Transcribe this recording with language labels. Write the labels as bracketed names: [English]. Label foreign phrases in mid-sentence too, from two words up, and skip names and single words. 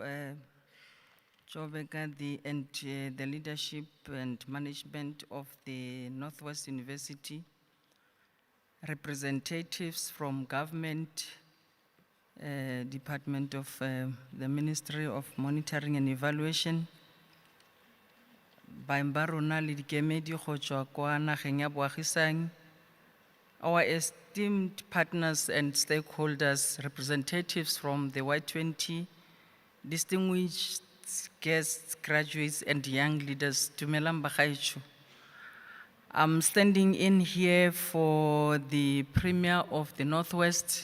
[English] Jobeka, the leadership and management of the Northwest University, representatives from government, Department of the Ministry of Monitoring and Evaluation, [Tswana] Baimbarona Lidikemedi Khochwa kwa nageng ya boagisani, [English] our esteemed partners and stakeholders, representatives from the Y20, distinguished guests, graduates, and young leaders, [Tswana] Dumelang bagaetsho. [English] I'm standing in here for the Premier of the Northwest.